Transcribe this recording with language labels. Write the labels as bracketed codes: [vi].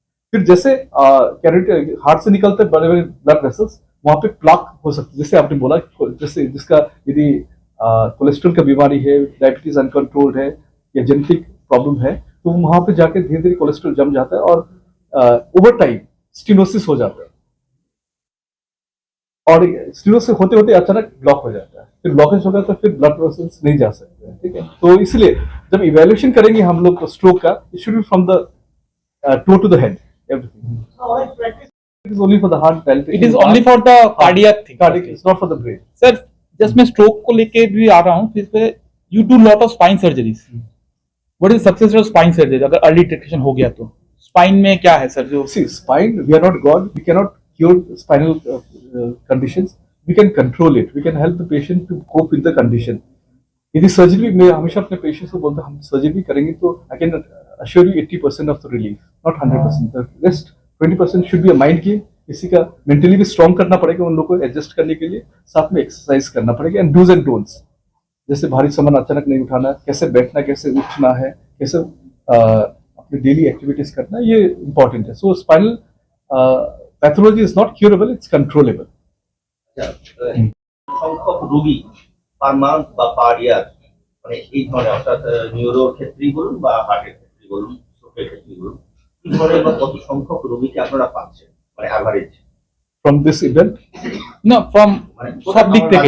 [hi] फिर जैसे हार्ट से निकलते बड़े बड़े ब्लड वेसल्स, वहां पे प्लाक हो सकती है, जैसे आपने बोला, जैसे जिसका यदि कोलेस्ट्रॉल का बीमारी है, डायबिटीज अनकंट्रोल्ड है या जेनेटिक प्रॉब्लम है, तो वहां पे जाके धीरे धीरे कोलेस्ट्रॉल जम जाता है और ओवर टाइम स्टेनोसिस हो जाता है, और स्टेनोसिस होते होते अचानक ब्लॉक हो जाता है, फिर ब्लॉकेज हो जाता है, फिर ब्लड वेसल्स नहीं जा सकते हैं, ठीक है। तो इसलिए जब [en] evaluation [hi] करेंगे हम लोग [en] Stroke का, it should be from the toe to the head, everything. It is only for the heart palpitation. It is only for the cardiac thing. Cardiac, it's not for the brain. Sir just [hi] मैं stroke को लेके भी आ रहा हूँ, [en] फिर पे you do lot of spine surgeries, what is success of spine surgery अगर early detection [hi] हो गया तो? स्पाइन में क्या है सर जो? [en] See, spine, we are not God, we cannot cure spinal conditions, we can control it, we can help the patient to cope with the condition. [hi] यदि surgery, मैं हमेशा अपने पेशेंट्स को बोलता हूँ, हम सर्जरी करेंगे तो [en] I can assure you 80% of the relief, not 100%, the rest 20% should be a mind game. [hi] किसी का मेंटली भी स्ट्रॉन्ग करना पड़ेगा उन लोगों को एडजस्ट करने के लिए, साथ में एक्सरसाइज करना पड़ेगा, [en] and dos and don'ts, [hi] जैसे भारी सामान अचानक नहीं उठाना, कैसे बैठना, कैसे उठना है, कैसे अपनी डेली एक्टिविटीज करना, ये इंपॉर्टेंट है। [en] So spinal pathology is not curable, it's controllable. [bn] সংখ্যক রোগী [en] per month [bn] বা [en] per year [bn] মানে এই ধরনের, অর্থাৎ নিউরোর ক্ষেত্রেই বলুন বা হার্টের ক্ষেত্রেই বলুন, স্ট্রোকের ক্ষেত্রেই বলুন, এই ধরনের বা কত সংখ্যক রোগীকে আপনারা পাচ্ছেন মানে average [en] From this event, No, from [bn] মানে সব দিক থেকে।